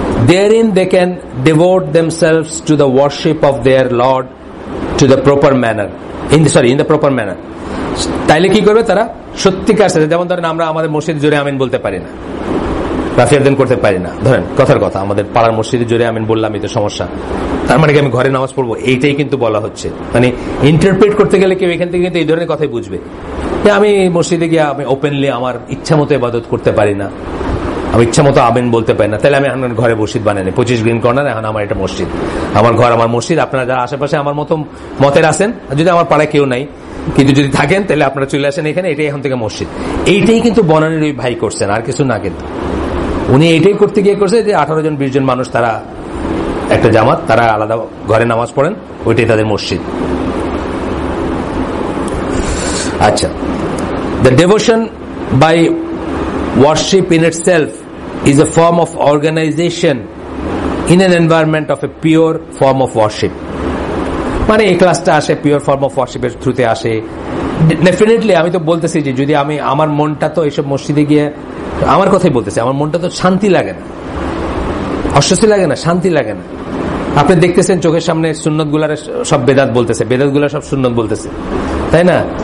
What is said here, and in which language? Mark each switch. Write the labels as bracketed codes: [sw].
[en] Therein they can devote themselves to the worship of their Lord to the proper manner, in the proper manner. [bn] তাইলে কি করবে তারা? সত্যিকার সাথে, যেমন ধরেন আমরা আমাদের মসজিদ জোরে আমিন বলতে পারি না, রাফিয়ারদিন করতে পারি না, ধরেন কথার কথা, আমাদের পাড়ার মসজিদে জোরে আমিন বললাম এই তো সমস্যা, তার মানে কি আমি ঘরে নামাজ পড়বো? এইটাই কিন্তু বলা হচ্ছে। মানে ইন্টারপ্রেট করতে গেলে কেউ এখান থেকে কিন্তু এই ধরনের কথাই বুঝবে যে আমি মসজিদে গিয়ে আমি ওপেনলি আমার ইচ্ছা মতো ইবাদত করতে পারি না, আমি ইচ্ছা মতো আমিন বলতে পারি না, তাহলে আমি এখন ঘরে মসজিদ বানাই 25 গ্রিন কর্নার, এখন আমার এটা মসজিদ, আমার ঘর আমার মসজিদ। আপনারা যারা আশেপাশে আমার মতো মতের আছেন, যদি আমার পাড়ায় কেউ নাই কিন্তু যদি থাকেন তাহলে আপনারা চলে আসেন এখানে, এটাই এখন থেকে মসজিদ। এইটাই কিন্তু বনানীর ওই ভাই করছেন, আর কিছু না। কিন্তু উনি এইটাই করতে গিয়ে করছে যে 18 জন 20 জন মানুষ তারা একটা জামাত, তারা আলাদা ঘরে নামাজ পড়েন, ওইটাই তাদের মসজিদ। [en] আচ্ছা, the devotion by worship in itself is a form of organization in an environment of a pure form of worship. [bn] মানে এই ক্লাসটা আসে পিওর ফর্ম অফ ওয়ারশিপের থ্রুতে আসে। ডেফিনেটলি আমি তো বলতেছি যে যদি আমি আমার মনটা তো এইসব মসজিদে গিয়ে, আমার কথাই বলতেছি, আমার মনটা তো শান্তি লাগে না, অস্বস্তি লাগে না, শান্তি লাগে না। আপনি দেখতেছেন চোখের সামনে সুন্নত গুলার সব বেদাত বলতেছে, বেদাত গুলা সব সুন্নত বলতেছে, তাই না?